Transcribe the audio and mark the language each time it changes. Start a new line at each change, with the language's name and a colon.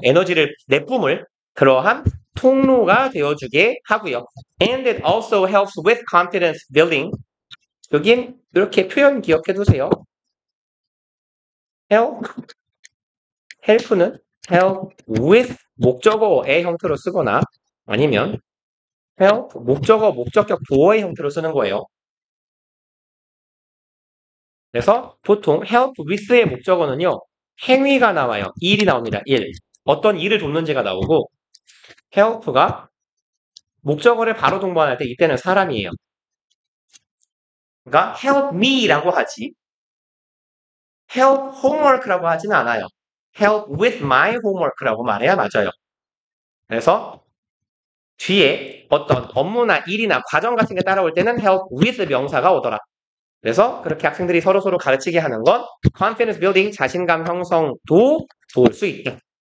Korean: 에너지를 내뿜을 그러한 통로가 되어주게 하고요.
English: And it also helps with confidence building.
Korean: 여긴 이렇게 표현 기억해 두세요. help는 help with 목적어의 형태로 쓰거나 아니면 help 목적격 보어의 형태로 쓰는 거예요. 그래서 보통 help with의 목적어는요. 행위가 나와요. 일이 나옵니다. 일. 어떤 일을 돕는지가 나오고 help가 목적어를 바로 동반할 때 이때는 사람이에요. 그러니까 help me라고 하지 help homework라고 하지는 않아요.
English: help with my homework
Korean: 라고 말해야 맞아요. 그래서 뒤에 어떤 업무나 일이나 과정 같은 게 따라올 때는 help with 명사가 오더라. 그래서 그렇게 학생들이 서로서로 가르치게 하는 건 confidence building, 자신감 형성도 도울 수 있다.